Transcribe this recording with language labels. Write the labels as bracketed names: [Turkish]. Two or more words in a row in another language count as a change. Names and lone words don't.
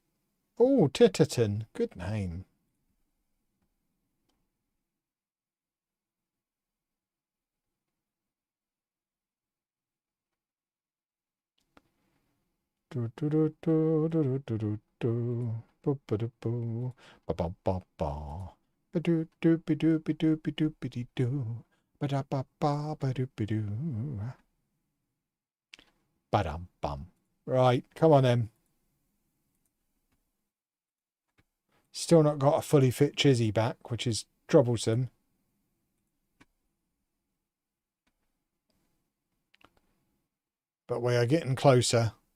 [English] Oh, Titterton. Good name. Do do do do do do do do. Ba ba da boo. Ba ba ba ba. Ba do do be do be do be do be dee do. Ba da ba ba ba do be do. Ba dum bum. Right, come on then. Still not got a fully fit Chizzy back, which is troublesome. But we are getting closer.